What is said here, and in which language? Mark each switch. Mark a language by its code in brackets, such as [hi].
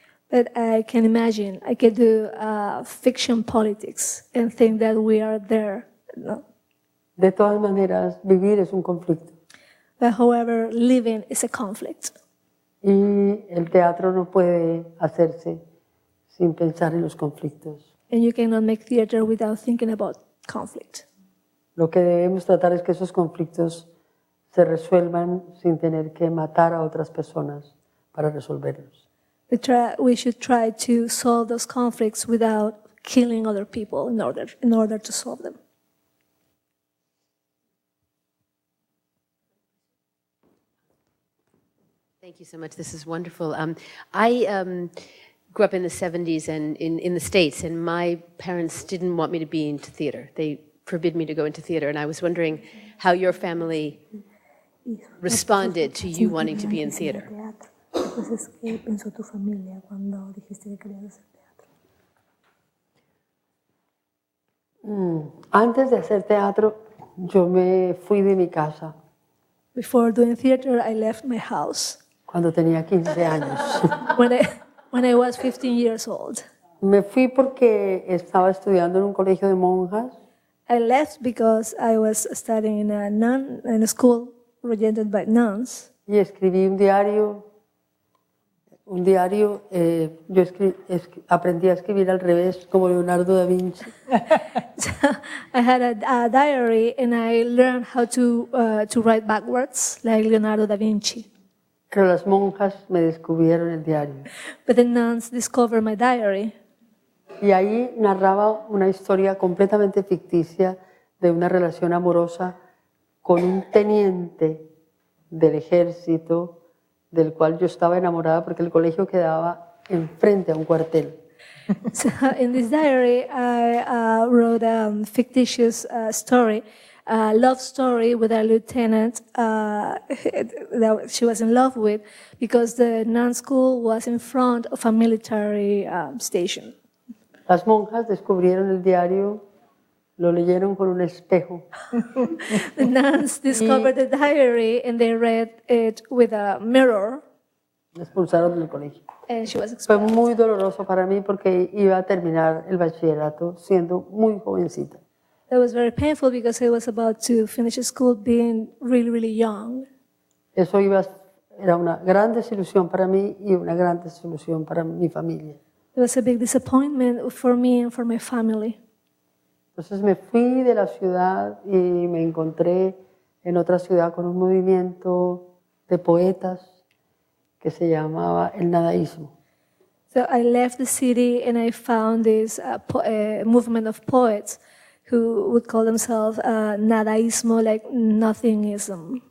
[en] But I can imagine, I could do fiction politics and think that we are there. No. [es] De todas maneras, vivir es un conflicto. [en] But however, living is a conflict. [es] Y el teatro no puede hacerse sin pensar en los conflictos. [en] And you cannot make theater without thinking about conflict. [es] Lo que debemos tratar es que esos conflictos se resuelvan sin tener que matar a otras personas para resolverlos. [en] We should try to solve those conflicts without killing other people in order to solve them. Thank you so much. This is wonderful. I grew up in the 70s and in the States, and my parents didn't want me to be into theater. They forbid me to go into theater, and I was wondering how your family responded to you wanting to be in theater. [es] Entonces, ¿qué pensó tu familia cuando dijiste que querías hacer teatro? Antes de hacer teatro, yo me fui de mi casa. [en] Before doing theater, I left my house. [es] Cuando tenía 15 años. [en] When I was 15 years old. [es] Me fui porque estaba estudiando en un colegio de monjas. [en] I left because I was studying in a school regented by nuns. [es] Y escribí un diario. Yo aprendí a escribir al revés, como Leonardo da Vinci. [en] So I had a diary, and I learned how to write backwards, like Leonardo da Vinci. [es] Pero las monjas me descubrieron el diario. [en] But the nuns discovered my diary. [es] Y ahí narraba una historia completamente ficticia de una relación amorosa con un teniente del ejército del cual yo estaba enamorada porque el colegio quedaba enfrente a un cuartel. [en] So in this diary, I wrote a fictitious story, a love story with a lieutenant that she was in love with, because the nun school was in front of a military station. [es] Las monjas descubrieron el diario, lo leyeron con un espejo. [en] The nuns discovered the diary and they read it with a mirror. [es] Me expulsaron del colegio. [en] And she was [es] Fue [en] expelled. [es] muy doloroso para mí porque iba a terminar el bachillerato siendo muy jovencita. [en] That was very painful because I was about to finish school being really, really young. [es] Eso era una gran desilusión para mí y una gran desilusión para mi familia. [en] It was a big disappointment for me and for my family. [es] Entonces me fui de la ciudad y me encontré en otra ciudad con un movimiento de poetas que se llamaba el nadaísmo. [en] So I left the city and I found this movement of poets who would call themselves nadaísmo, like nothingism.